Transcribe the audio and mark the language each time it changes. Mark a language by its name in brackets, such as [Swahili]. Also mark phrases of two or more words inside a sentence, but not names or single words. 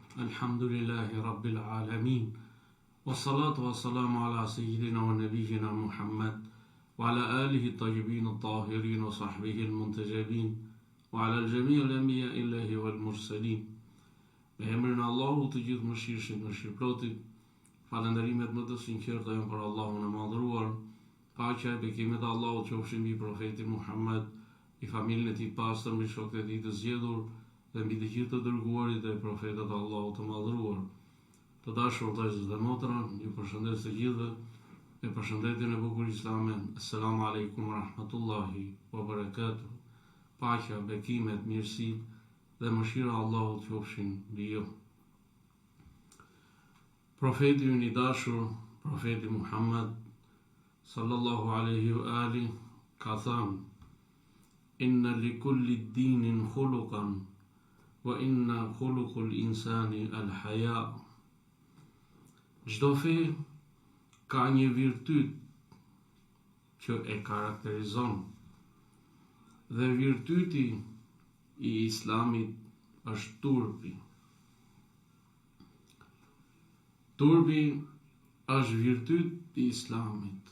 [Arabic] الحمد لله رب العالمين والصلاة والسلام على سيدنا ونبينا محمد وعلى آله الطيبين الطاهرين وصحبه المنتجبين وعلى جميع أنبياء الله والمرسلين. [Albanian] Me emrin e Allahut të gjithë mëshirshëm, mëshirëplotit, falënderimet më të sinqerta janë për Allahun e madhëruar. Paqja e bekimet e Allahut qofshin mbi profetin Muhammad, i familjen e tij pastër, mbi shokët e tij të zgjedhur dhe mbi të gjithë të dërguarit e profetët e Allahut të madhëruar. Të dashur vëllezër dhe motra, ju përshëndes të gjithëve me përshëndetjen e bukur islame. [Arabic] السلام عليكم ورحمة الله وبركاته. [Albanian] Paqja, bekimet, mirësitë dhe mëshira e Allahut qofshin mbi ju. Profeti ynë i dashur, profeti Muhammad [Arabic] صلى الله عليه وعلى آله [Albanian] ka thënë: [Arabic] إن لكل دين خلقا وإن خلق الإنسان الحياء. [Albanian] Çdo fe ka një virtyt që e karakterizon, dhe virtyti i islamit është turpi. Turpi është virtyt i islamit.